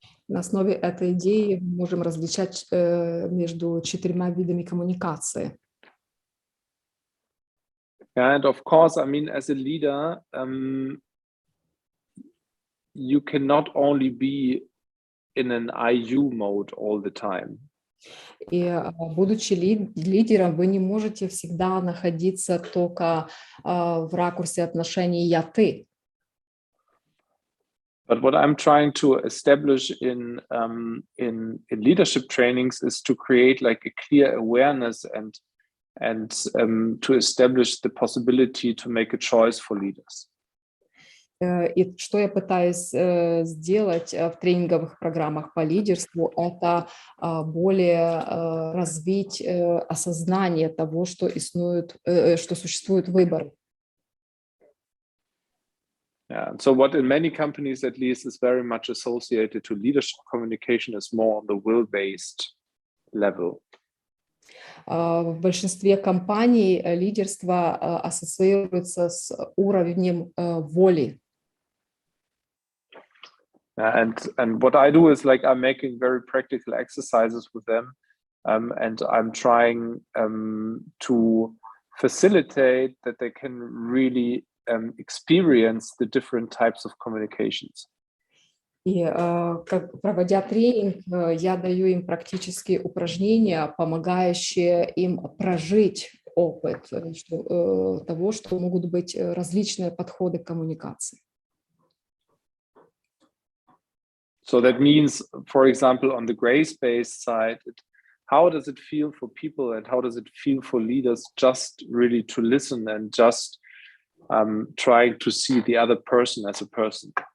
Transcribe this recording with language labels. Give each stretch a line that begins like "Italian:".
Russian: На основе этой идеи мы можем различать между 4 видами коммуникации.
English: And of course, I mean, as a leader, you cannot only be in an IU mode all the time.
Russian: И будучи лидером, вы не можете всегда находиться только в ракурсе отношений «я-ты».
English: But what I'm trying to establish in leadership trainings is to create like a clear awareness and to establish the possibility to make a choice for leaders.
Russian: И что я пытаюсь сделать в тренинговых программах по лидерству, это более развить осознание того, что существует выбор.
English: Yeah, so what in many companies at least is very much associated to leadership communication is more on the will-based level.
Russian: В большинстве компаний лидерство ассоциируется с уровнем воли.
English: And what I do is like I'm making very practical exercises with them, and I'm trying to facilitate that they can really experience the different types of communications.
Russian: И проводя тренинг, я даю им практические упражнения, помогающие им прожить опыт того, что могут быть различные подходы к коммуникации.
English: So that means, for example, on the grace-based side, how does it feel for people and how does it feel for leaders just really to listen and just trying to see the other person as a person?